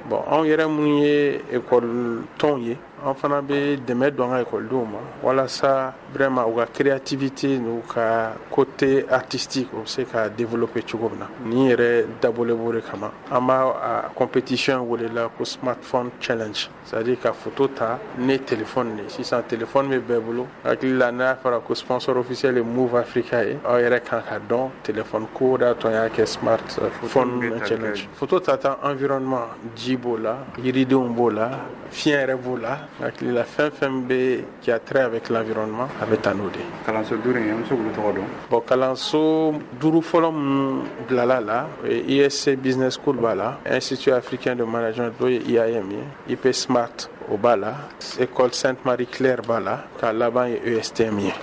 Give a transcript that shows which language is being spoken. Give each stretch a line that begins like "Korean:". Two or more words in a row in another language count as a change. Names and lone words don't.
Bambara: Bon anw yɛrɛ minnu ye école tɔn ye, an fana bɛ dɛmɛ don an ka écoledenw ma walasa vraiment u ka créativité n'u ka
French: côté artistique
Bambara: u bɛ se ka développer cogo min na. Nin yɛrɛ dabɔlen b'o de kama. An b'a compétition welela ko
English: smartphone challenge,
Bambara: c'est-à-dire ka photo ta ni téléphone de. Sisan téléphone bɛ bɛɛ bolo, hakili la n'a fɔra ko
French: sponsor officiel
Bambara: ye Move Africa ye, aw yɛrɛ kan ka dɔn téléphone ko da tɔ y'a kɛ
English: smartphone challenge.
Bambara: Photo ta environnement, ji b'o la, yiridenw b'o la, fiɲɛ yɛrɛ b'o la, hakili la fɛn bɛ
French: qui a trait avec l'environnement
Bambara: a bɛ taa n'o de. Kalanso 5 in an bɛ se k'olu tɔgɔ dɔn? Bon kalanso 5 fɔlɔ minnu bilala la, ISC Business School b'a la, Institut Africain de Management n'o ye IAM ye, IP Smart o b'a la, école Sainte Marie Claire b'a la, k'a laban ye ESTM ye.